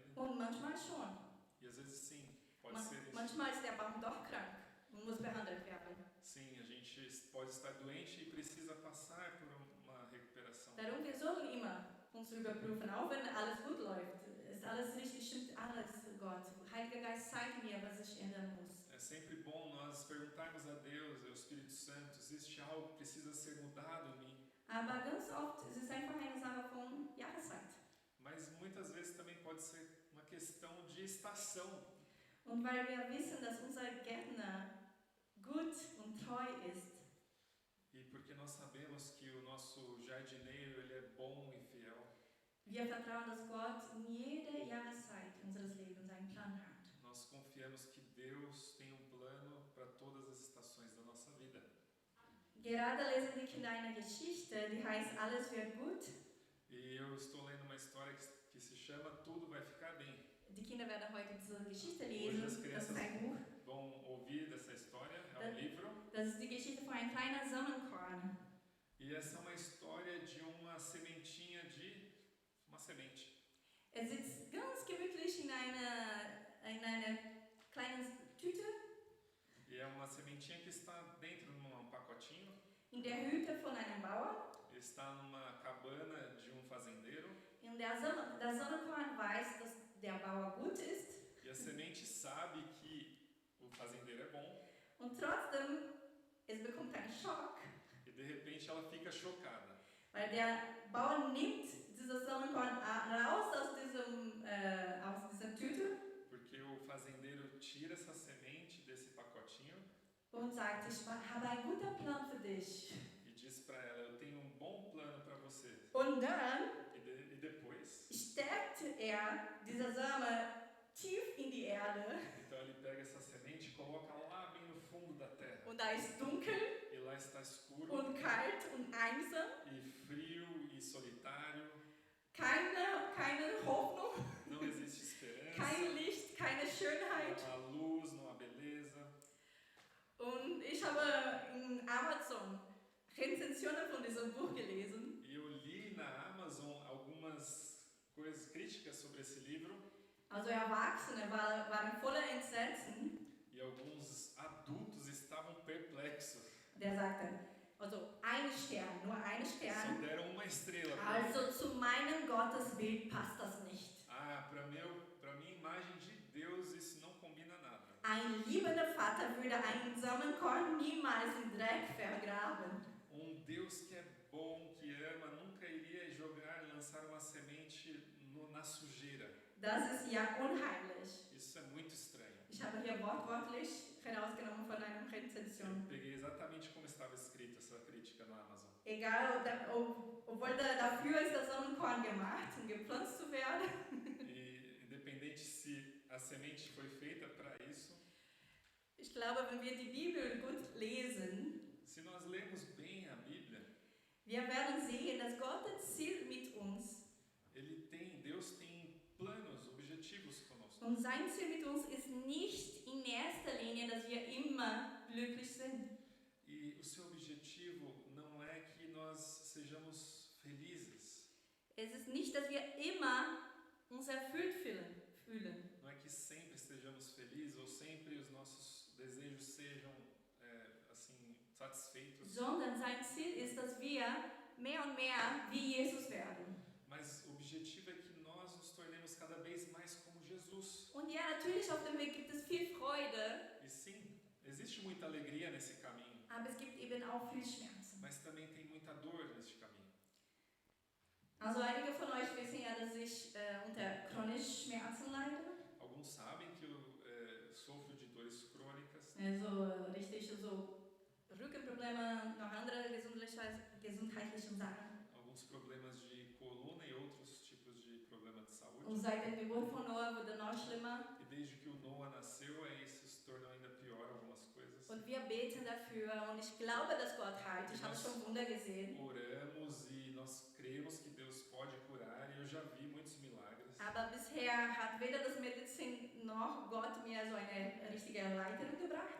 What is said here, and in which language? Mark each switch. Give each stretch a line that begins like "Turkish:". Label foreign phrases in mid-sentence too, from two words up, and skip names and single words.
German: Und manchmal schon.
Portuguese: E às vezes sim, pode ser isso.
German: Manchmal ist der Baum doch krank und muss behandelt werden.
Portuguese: Sim, a gente pode estar doente e precisa passar por uma recuperação.
German: Darum, wir sollen immer uns überprüfen, auch wenn alles gut läuft. Ist alles richtig, stimmt alles, Gott. Heiliger Geist, zeig mir, was ich ändern muss.
Portuguese: É sempre bom nós perguntarmos a Deus, ao Espírito Santo, existe algo que precisa ser mudado em mim.
German: Aber ganz oft ist es einfach eine Sache von Jahreszeit.
Portuguese: Mas muitas vezes também pode ser uma questão de estação.
German: Und weil wir wissen, dass unser Gärtner gut und treu ist,
Portuguese: E porque nós sabemos que o nosso jardineiro, ele é bom e fiel.
German: wir vertrauen, dass Gott in jeder Jahreszeit unseres Lebens einen Plan hat.
Portuguese: Nós confiamos que Deus tem um plano para todas as estações da nossa vida.
German: Gerade lesen die Kinder eine Geschichte, die heißt Alles wird gut.
Portuguese: E eu estou lendo uma história que se chama Tudo Vai Ficar Bem.
German: Die Kinder werden heute diese Geschichte
Portuguese: Hoje as
German: lesen. Das
Portuguese: crianças
German: ist ein Buch.
Portuguese: vão ouvir dessa história, é um livro.
German: Das ist die Geschichte von einem kleinen Sonnenkorn.
Portuguese: E essa é uma história de uma sementinha de... uma semente.
German: Sitzt ganz gemütlich in einer kleinen Tüte
Portuguese: E é uma sementinha que está dentro de um pacotinho.
German: in der Hütte von einem Bauer.
Portuguese: Está numa cabana de um fazendeiro.
German: Und der Sonnenkorn weiß, dass der Bauer gut ist.
Portuguese: E a semente sabe que o fazendeiro é bom.
German: Und trotzdem, es bekommt einen Schock,
Portuguese: E de repente ela fica chocada.
German: weil der Bauer nimmt dieses Sonnenkorn raus aus dieser Tüte
Portuguese: Porque o fazendeiro tira essa semente desse pacotinho
German: und sagt, ich habe einen guten Plan für dich.
Portuguese: e diz para ela, eu tenho um bom plano para você.
German: Und dann
Portuguese: E depois,
German: steckt dieser Same tief in die Erde
Portuguese: então ele pega essa semente e coloca lá bem no fundo da terra.
German: und da ist dunkel
Portuguese: E lá está escuro
German: und kalt und einsam,
Portuguese: e frio e solitário.
German: keine Hoffnung,
Portuguese: Não existe esperança.
German: kein Licht, keine Schönheit.
Portuguese: Não há luz, não há beleza.
German: Und ich habe in Amazon Rezensionen von diesem Buch gelesen.
Portuguese: E eu li na Amazon algumas coisas críticas sobre esse livro.
German: Also Erwachsene waren voller Entsetzen.
Portuguese: E alguns adultos estavam perplexos.
German: Der sagte, also ein Stern, nur ein
Portuguese: Só
German: Stern.
Portuguese: deram uma estrela para mim.
German: Also zu meinem Gottesbild passt das nicht.
Portuguese: Para minha imagem de Deus isso não combina nada.
German: Ein liebender Vater würde einen Samenkorn niemals im Dreck vergraben.
Portuguese: Deus que é bom, que ama, nunca iria lançar uma semente na sujeira.
German: Das ist ja unheimlich.
Portuguese: Isso é muito estranho.
German: Ich habe hier wortwörtlich herausgenommen von einer Rezension.
Portuguese: Eu peguei exatamente como estava escrita essa crítica no Amazon.
German: Egal, obwohl dafür ist der Sonnenkorn gemacht, um gepflanzt zu werden.
Portuguese: E independente se a semente foi feita para isso.
German: Ich glaube, wenn wir die Bibel gut lesen,
Portuguese: Se nós lemos bem a Bíblia,
German: wir werden sehen, dass Gottes Ziel mit uns
Portuguese: Deus tem planos, objetivos conosco.
German: und sein Ziel mit uns ist nicht in erster Linie, dass wir immer glücklich sind.
Portuguese: E o seu objetivo não é que nós sejamos felizes.
German: Es ist nicht, dass wir immer uns erfüllt fühlen.
Portuguese: Não é que sempre estejamos felizes ou sempre os nossos desejos sejam satisfeitos,
German: sondern sein Ziel ist, dass wir mehr und mehr wie Jesus werden.
Portuguese: mas o objetivo é que nós nos tornemos cada vez mais como Jesus.
German: Und ja, natürlich auf dem Weg gibt es viel Freude,
Portuguese: E sim, existe muita alegria nesse caminho,
German: aber es gibt eben auch viel Schmerzen.
Portuguese: mas também tem muita dor neste caminho.
German: Also einige von euch wissen ja, dass ich unter chronischen Schmerzen leide.
Portuguese: Alguns sabem que eu sofro de dores crônicas,
German: Also richtig so Rückenprobleme, noch andere gesundheitliche Sachen.
Portuguese: alguns problemas de coluna e outros tipos de problema de saúde.
German: Und seit der Geburt von Noah wurde noch schlimmer.
Portuguese: E desde que o Noah nasceu, isso se tornou ainda pior algumas coisas.
German: Und wir beten dafür und ich glaube, dass Gott heilt. Ich habe schon Wunder gesehen.
Portuguese: Oramos e nós cremos que Deus pode curar e eu já vi muitos milagres.
German: Aber bisher hat weder das Medizin noch Gott mir so eine richtige Erleichterung gebracht.